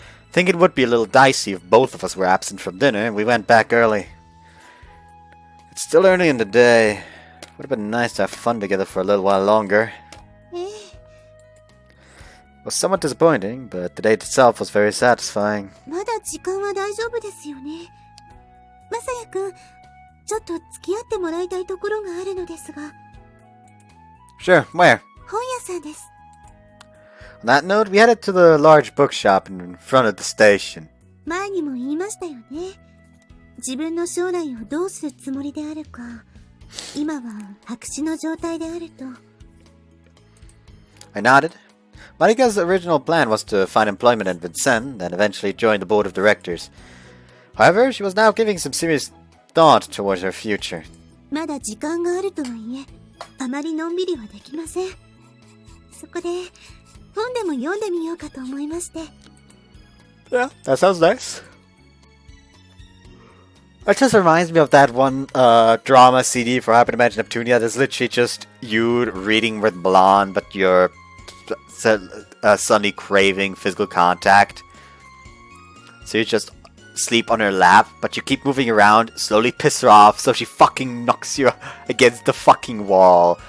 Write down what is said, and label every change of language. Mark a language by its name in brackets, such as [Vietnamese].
[English] I think it would be a little dicey if both of us were absent from dinner and we went back early. It's still early in the day. Would have been nice to have fun together for a little while longer. It was somewhat disappointing, but the date itself was very satisfying. [Japanese] まだ時間は大丈夫ですよね。まさやくん、ちょっと付き合ってもらいたいところがあるのですが。 [English] Sure, where? [Japanese] 本屋さんです。 [English] On that note, we headed to the large bookshop in front of the station. [Japanese] 前にも言いましたよね。自分の将来をどうするつもりであるか。今は白紙の状態であると。 [English] I nodded. Marika's original plan was to find employment in Vincennes and eventually join the board of directors. However, she was now giving some serious thought towards her future. [Japanese] まだ時間があるとはいえ、あまりのんびりはできません。そこで、本でも読んでみようかと思いまして。 [English] Yeah, that sounds nice. It just reminds me of that one drama CD for Happy to Imagine Neptunia. There's literally just you reading with blonde, but you're suddenly craving physical contact. So you just sleep on her lap, but you keep moving around, slowly piss her off, so she fucking knocks you against the fucking wall.